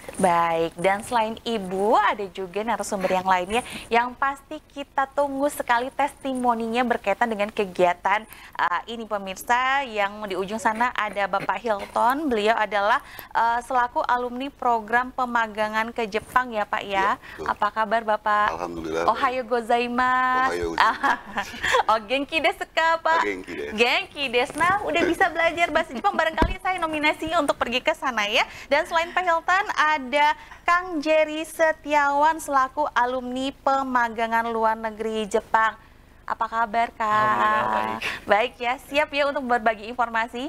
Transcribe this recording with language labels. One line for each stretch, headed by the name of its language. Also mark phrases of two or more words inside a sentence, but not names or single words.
Indonesian: Baik, dan selain Ibu ada juga narasumber yang lainnya yang pasti kita tunggu sekali testimoninya berkaitan dengan kegiatan ini pemirsa. Yang di ujung sana ada Bapak Hilton. Beliau adalah selaku alumni program pemagangan ke Jepang ya Pak ya. Apa kabar Bapak? Alhamdulillah.
Japanese: Ohayo gozaimasu. Ohayo gozaimasu. Oh, genki desu ka
Indonesian: Pak?
Japanese: Genki desu. Genki desu.
Indonesian: Nah, udah bisa belajar bahasa Jepang, barangkali saya nominasi untuk pergi ke sana ya. Dan selain Pak Hilton ada Kang Jerry Setiawan selaku alumni pemagangan luar negeri Jepang. Apa kabar Kak? Baik ya, siap ya untuk berbagi informasi?